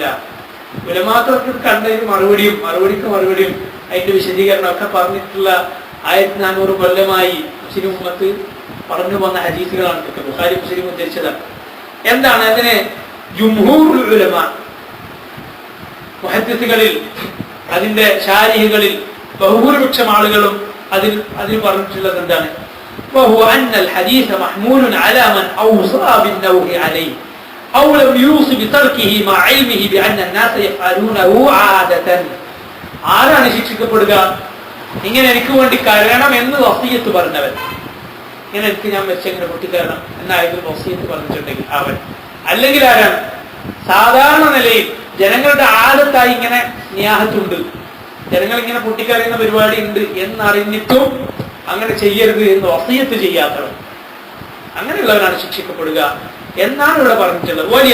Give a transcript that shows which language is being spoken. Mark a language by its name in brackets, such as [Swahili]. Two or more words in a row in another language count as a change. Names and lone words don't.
[Malayalam] ഉലമാക്കൾക്ക് കണ്ടതിന് മറുപടിക്ക് മറുപടിയും അതിന്റെ വിശദീകരണം ഒക്കെ പറഞ്ഞിട്ടുള്ള 1400 കൊല്ലമായി മുസ്ലിം ഉമ്മത്ത് പറഞ്ഞു വന്ന ഹദീസുകളാണ് ഇതൊക്കെ. ബുഖാരി മുസ്ലിം ഉദ്ധരിച്ചതാണ്. എന്താണ് അതിനെ [Arabic] جمهور العلماء [Malayalam] മുഹദ്ദിസുകളിൽ, അതിന്റെ ശാരിഹുകളിൽ ബഹുഭൂരിപക്ഷം ആളുകളും അതിൽ പറഞ്ഞിട്ടുള്ളത് എന്താണ്? [Arabic] وهو أن الحديث محمول على من أوصى بالنوح عليه أو لم يوصي بتركه مع علمه بأن الناس يفعلونه عادة. [Malayalam] ആരാണ് ശിക്ഷിക്കപ്പെടുക? ഇങ്ങനെ എനിക്ക് വേണ്ടി കരയണം എന്ന് വസിയത്ത് പറഞ്ഞവൻ, ഇങ്ങനെ എനിക്ക് ഞാൻ വെച്ചെങ്ങനെ പൊട്ടിക്കരണം എന്നായിരുന്നു വസിയത്ത് പറഞ്ഞിട്ടുണ്ടെങ്കിൽ അവൻ, അല്ലെങ്കിൽ ആരാണ് സാധാരണ നിലയിൽ ജനങ്ങളുടെ ആദത്തായി ഇങ്ങനെ നിയാഹത്തുണ്ട്, ജനങ്ങൾ ഇങ്ങനെ പൊട്ടിക്കറിയുന്ന പരിപാടി ഉണ്ട് എന്നറിഞ്ഞിട്ടും അങ്ങനെ ചെയ്യരുത് എന്ന് വസിയത്ത് ചെയ്യാത്തവർ, അങ്ങനെയുള്ളവരാണ് ശിക്ഷിക്കപ്പെടുക എന്നാണ് ഇവിടെ പറഞ്ഞിട്ടുള്ളത്.